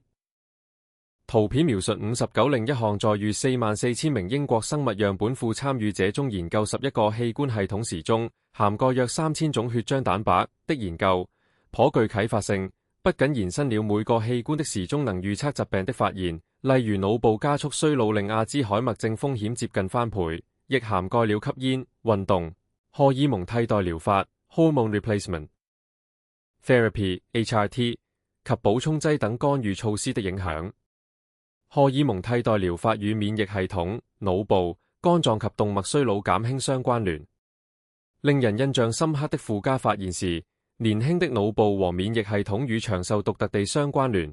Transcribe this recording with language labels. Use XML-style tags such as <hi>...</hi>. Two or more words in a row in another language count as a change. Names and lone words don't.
<zh>圖片描述59另一項在逾44000名英國生物樣本庫參與者中研究11個器官系統時鐘，涵蓋約3000種血漿蛋白的研究，頗具啟發性。不僅延伸了每個器官的時鐘能預測疾病的發現，例如腦部加速衰老令阿茲海默症風險接近翻倍，亦涵蓋了吸煙、運動、荷爾蒙替代療法</zh> <en>（hormone replacement therapy，</en> <zh>HRT） 及補充劑等干預措施的影響。荷爾蒙替代療法與免疫系統、腦部、肝臟及動脈衰老減輕相關聯。令人印象深刻的附加發現是，年輕的腦部和免疫系統與長壽獨特地相關聯。</zh>